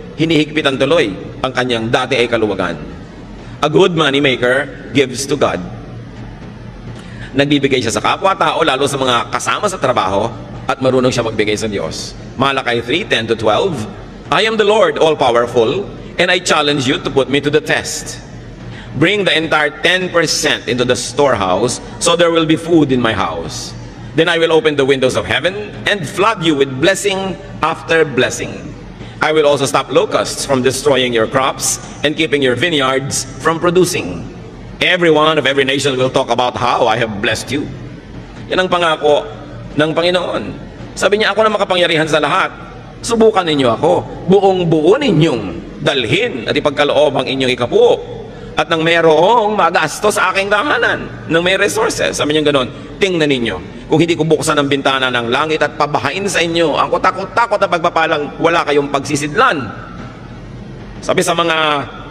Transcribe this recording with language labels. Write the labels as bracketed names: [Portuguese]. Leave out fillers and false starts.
[Filipino] Hinihigpitan tuloy ang kanyang dati ay kaluwagan. [English] A good money maker gives to God. [Filipino] Nagbibigay siya sa kapwa-tao, lalo sa mga kasama sa trabaho, at marunong siya magbigay sa Diyos. [English] Malakay 3:10-12, I am the Lord, all-powerful, and I challenge you to put me to the test. Bring the entire 10% into the storehouse, so there will be food in my house. Then I will open the windows of heaven and flood you with blessing after blessing. I will also stop locusts from destroying your crops and keeping your vineyards from producing. Everyone of every nation will talk about how I have blessed you. [Filipino] Yan ang pangako ng Panginoon. Sabi niya, ako na makapangyarihan sa lahat. Subukan ninyo ako. Buong-buo ninyong dalhin at ipagkaloob ang inyong ikapuo. At nang mayroong magasto sa aking tahanan, nang may resources. Sabi niya ganoon, tingnan ninyo. Kung hindi ko buksan ang bintana ng langit at pabahain sa inyo, ang kutakot-takot na pagpapalang wala kayong pagsisidlan. Sabi sa mga